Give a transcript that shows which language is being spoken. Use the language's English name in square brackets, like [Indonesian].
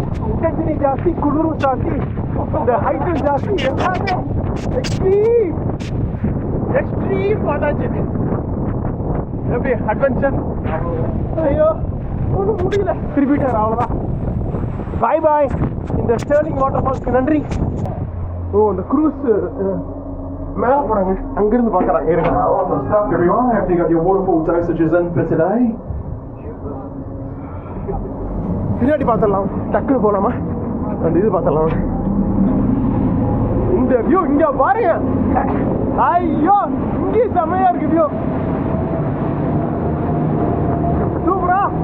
[Tamil] Intensity ஜாஸ்தி, குளிரும் ஜாஸ்தி, இந்த ஹைட்டும் ஜாஸ்தி, எல்லாமே எக்ஸ்ட்ரீம் எக்ஸ்ட்ரீம் பார்த்தாச்சு. எப்படி அட்வென்ச்சர். ஐயோ ஒன்றும் முடியல, திருப்பிட்டார் அவ்வளோதான். பாய் பாய். இந்த ஸ்டெர்லிங் வாட்டர் ஃபால்ஸ்க்கு நன்றி. ஓ அந்த க்ரூஸ் மேலே போகிறாங்க, அங்கேருந்து பார்க்குறாங்க. இருங்க. [English] Awesome stuff, everyone. I hope you got your waterfall dosages in for today. [Tamil] பின்னாடி பார்த்துடலாம், டக்குன்னு போகலாமா? அந்த இது பார்த்துடலாம். இந்த வியூ இங்கே பாருங்க. ஐயோ இங்கே செமையா இருக்கு வியூ. சூப்பரா.